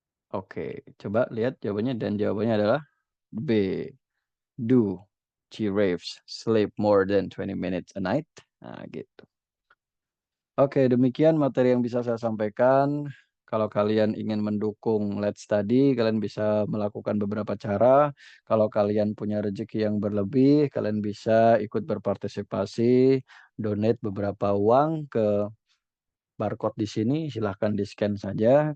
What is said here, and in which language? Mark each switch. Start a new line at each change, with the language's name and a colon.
Indonesian: Oke, coba lihat jawabannya dan jawabannya adalah B.
English: Do giraffes sleep more than 20 minutes a night?
Indonesian: Nah, gitu. Oke, demikian materi yang bisa saya sampaikan. Kalau kalian ingin mendukung Let's Study, kalian bisa melakukan beberapa cara. Kalau kalian punya rezeki yang berlebih, kalian bisa ikut berpartisipasi, donate beberapa uang ke barcode di sini, silahkan di-scan saja.